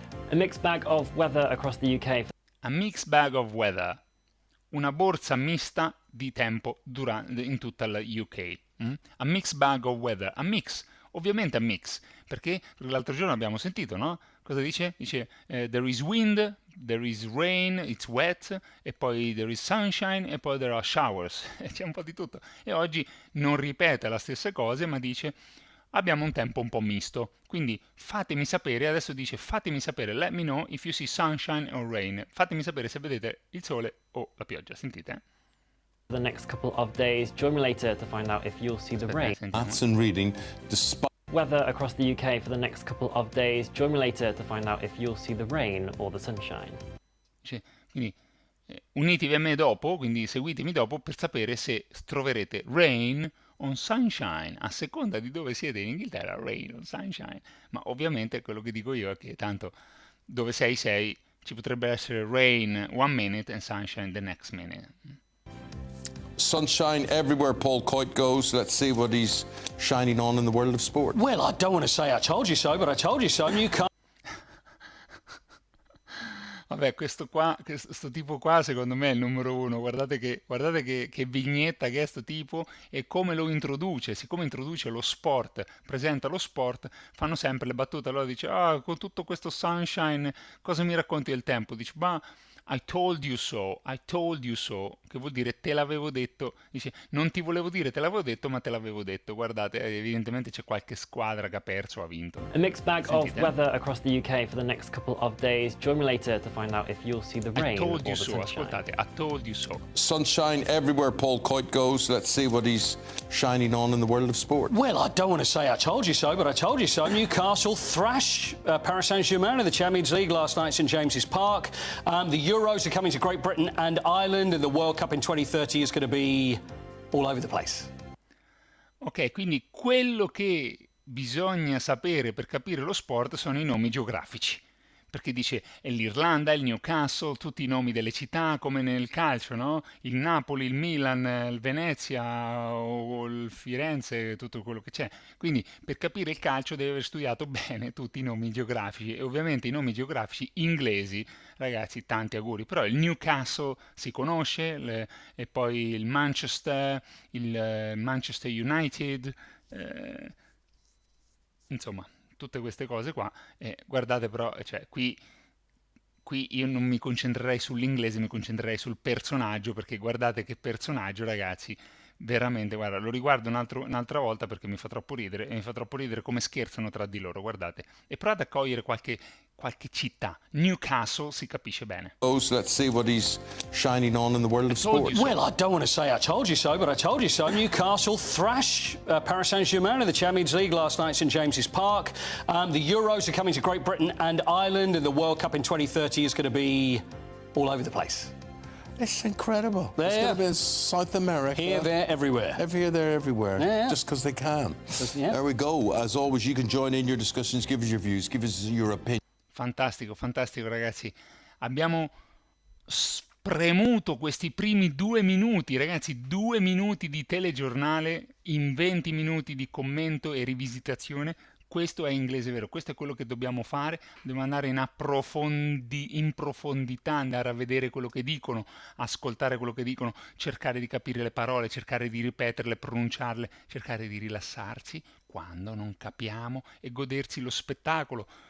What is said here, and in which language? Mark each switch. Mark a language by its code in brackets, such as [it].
[en] A mixed bag of weather across the UK. A mixed bag of weather. [it] Una borsa mista di tempo in tutta la UK. [en] A mixed bag of weather. [it] Ovviamente a mix, perché l'altro giorno abbiamo sentito, no? Cosa dice? Dice [en] there is wind, there is rain, it's wet, [it] e poi [en] there is sunshine, e poi there are showers. [it] C'è un po' di tutto. E oggi non ripete le stesse cose, ma dice abbiamo un tempo un po' misto. Quindi fatemi sapere, adesso dice fatemi sapere, [en] let me know if you see sunshine or rain. [it] Fatemi sapere se vedete il sole o la pioggia, sentite? [en] The next couple of days. Join me later to find out if you'll see the rain. Maths and reading, despite weather across the UK for the next couple of days. Join me later to find out if you'll see the rain or the sunshine. [it] Quindi unitevi a me dopo, quindi seguitemi dopo per sapere se troverete rain o sunshine, a seconda di dove siete in Inghilterra, rain o sunshine. Ma ovviamente quello che dico io è che tanto dove sei ci potrebbe essere [en] rain one minute and sunshine the next minute. sunshine everywhere Paul Coit goes. Let's see what he's shining on in the world of sport. Well, I don't want to say I told you so, but I told you so, and you can't. [it] Vabbè, questo tipo qua secondo me è il numero uno. Guardate che vignetta che è sto tipo e come lo introduce. Siccome introduce lo sport, presenta lo sport, fanno sempre le battute. Allora dice, con tutto questo sunshine, cosa mi racconti del tempo? Dice, ma [en] I told you so, [it] che vuol dire te l'avevo detto. Dice, non ti volevo dire te l'avevo detto, ma te l'avevo detto. Guardate, evidentemente c'è qualche squadra che ha perso o ha vinto. [en] A mixed bag of weather across the UK for the next couple of days. Join me later to find out if you'll see the rain I told or so, sunshine. [it] ascoltate, [en] I told you so. Sunshine everywhere Paul Coit goes. Let's see what he's shining on in the world of sport. Well, I don't want to say I told you so, but I told you so. Newcastle thrash Paris Saint-Germain in the Champions League last night at St James's Park. The Euros are coming to Great Britain and Ireland, and the World Cup in 2030 is going to be all over the place. [it] Ok, quindi quello che bisogna sapere per capire lo sport sono i nomi geografici. Perché dice è l'Irlanda, il Newcastle, tutti i nomi delle città come nel calcio, no? Il Napoli, il Milan, il Venezia o il Firenze, tutto quello che c'è. Quindi per capire il calcio deve aver studiato bene tutti i nomi geografici e ovviamente i nomi geografici inglesi, ragazzi, tanti auguri. Però il Newcastle si conosce e poi il Manchester United, insomma tutte queste cose qua, guardate però, cioè, qui io non mi concentrerei sull'inglese, mi concentrerei sul personaggio, perché guardate che personaggio, ragazzi, veramente, guarda, lo riguardo un'altra volta perché mi fa troppo ridere, e mi fa troppo ridere come scherzano tra di loro, guardate, e provate a cogliere qualche città. Newcastle si capisce bene. [en] Let's see what he's shining on in the world of sport. Well, I don't want to say I told you so, but I told you so. Newcastle thrash Paris Saint-Germain in the Champions League last night at St James's Park. The Euros are coming to Great Britain and Ireland, and the World Cup in 2030 is going to be all over the place. It's incredible. It's going to be in South America. Here, there, everywhere. Here, there, everywhere. Yeah. Just because they can. Yeah. There we go. As always, you can join in your discussions, give us your views, give us your opinion. [it] Fantastico, fantastico ragazzi. Abbiamo spremuto questi primi 2 minuti, ragazzi, 2 minuti di telegiornale in 20 minuti di commento e rivisitazione. Questo è Inglese Vero, questo è quello che dobbiamo fare, dobbiamo andare in profondità, andare a vedere quello che dicono, ascoltare quello che dicono, cercare di capire le parole, cercare di ripeterle, pronunciarle, cercare di rilassarci quando non capiamo e godersi lo spettacolo.